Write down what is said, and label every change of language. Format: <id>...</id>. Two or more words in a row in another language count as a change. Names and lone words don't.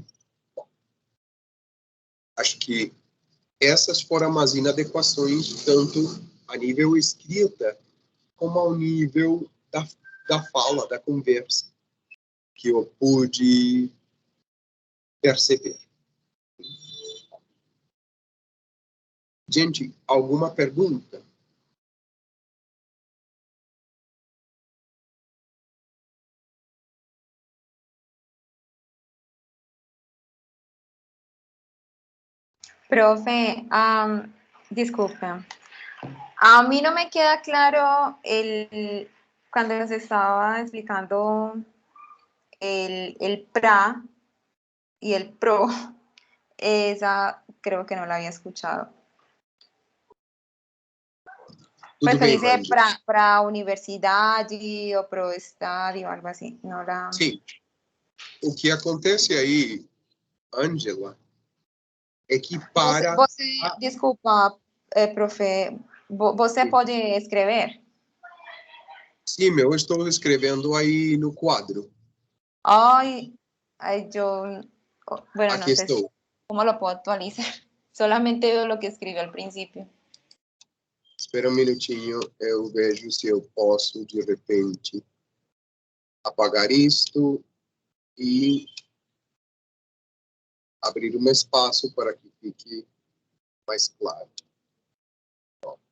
<pt>Bom, acho que essas foram as inadequações, tanto a nível escrita, como ao nível da fala, da conversa, que eu pude perceber. Gente, alguma pergunta?</pt> <es>Profe, disculpe, a mí no me queda claro cuando nos estaba explicando el PRA y el PRO, esa creo que no la había escuchado.</es> <pt>Tudo</pt> <es>Pues</es> <pt>bem, ele é Mandy? para a universidade ou para o estado, algo assim. Não era... Sim. O que acontece aí, Ângela, é que para... Desculpa, profe, você pode escrever? Sim, eu estou escrevendo aí no quadro.</pt> <es>Ay, yo, bueno,</es> <pt>Aqui</pt> <es>no sé</es> <pt>estou.</pt> <es>cómo lo puedo actualizar. Solamente veo lo que escribió al principio.</es> <pt>Espera um minutinho, eu vejo se eu posso, de repente, apagar isto e abrir um espaço para que fique mais claro. Ó.</pt>